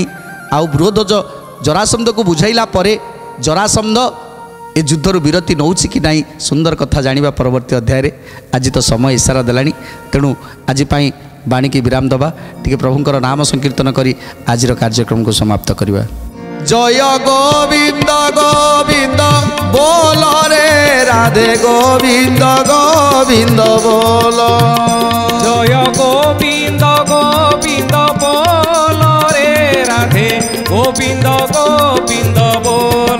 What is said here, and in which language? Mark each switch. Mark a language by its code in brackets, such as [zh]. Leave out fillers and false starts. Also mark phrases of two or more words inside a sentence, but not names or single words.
[or] ଆଉ ବୃହଧ୍ୱଜ ଜରାସନ୍ଧକୁ ବୁଝାଇଲା ପରେ ଜରାସନ୍ଧ ଏ ଯୁଦ୍ଧରୁ ବିରତି ନେଉଛି କି ନାହିଁ, ସୁନ୍ଦର କଥା ଜାଣିବା ପରବର୍ତ୍ତୀ ଅଧ୍ୟାୟରେ। ଆଜି ତ ସମୟ ଇସାରା ଦେଲାଣି, ତେଣୁ ଆଜି ପାଇଁ ବାଣୀକି ବିରାମ ଦେବା, ଟିକେ ପ୍ରଭୁଙ୍କର ନାମ ସଂକୀର୍ତ୍ତନ କରି ଆଜିର କାର୍ଯ୍ୟକ୍ରମକୁ ସମାପ୍ତ କରିବା। [bn] জয় গোবিন্দ গোবিন্দ বল রে রাধে গোবিন্দ গোবিন্দ বল। জয় গোবিন্দ গোবিন্দ বল রে রাধে গোবিন্দ গোবিন্দ বল।